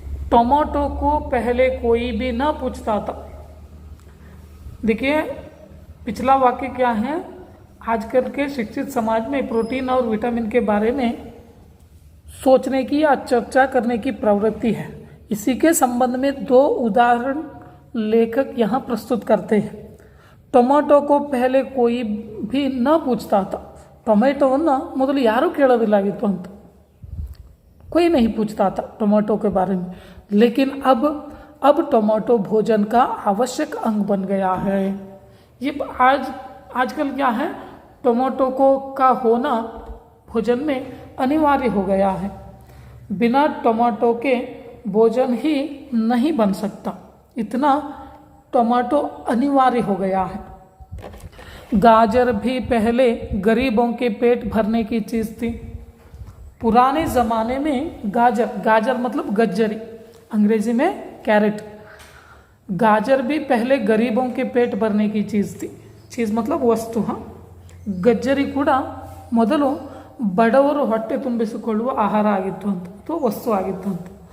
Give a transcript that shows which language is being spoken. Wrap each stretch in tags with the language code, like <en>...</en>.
<hi>Tomato को पहले कोई भी ना पूछता था. देखिए पिछला वाक्य क्या है, आजकल के शिक्षित समाज में प्रोटीन और विटामिन के बारे में सोचने की या चर्चा करने की प्रवृत्ति है. इसी के संबंध में दो उदाहरण लेखक यहाँ प्रस्तुत करते हैं. ಟೊಮೆಟೊ को पहले कोई भी न पूछता था.</hi> <kn>ಟೊಮೆಟೊವನ್ನು ಮೊದಲು ಯಾರೂ ಕೇಳೋದಿಲ್ಲಾಗಿತ್ತು ಅಂತ.</kn> <hi>कोई नहीं पूछता था टोमेटो के बारे में. लेकिन अब टोमेटो भोजन का आवश्यक अंग बन गया है. ये आजकल क्या है, टोमेटो का होना भोजन में अनिवार्य हो गया है. बिना टोमेटो के भोजन ही नहीं बन सकता, इतना टोमेटो अनिवार्य हो गया है. गाजर भी पहले गरीबों के पेट भरने की चीज़ थी. पुराने ज़माने में गाजर मतलब गज्जरी, अंग्रेजी में कैरेट. गाजर भी पहले गरीबों के पेट भरने की चीज़ थी. चीज़ मतलब वस्तु.</hi> <kn>हाँ, ಗಜ್ಜರಿ ಕೂಡ ಮೊದಲು ಬಡವರು ಹೊಟ್ಟೆ ತುಂಬಿಸಿಕೊಳ್ಳುವ ಆಹಾರ ಆಗಿತ್ತು ಅಂತ, ಅಥವಾ ವಸ್ತು ಆಗಿತ್ತು ಅಂತ.</kn>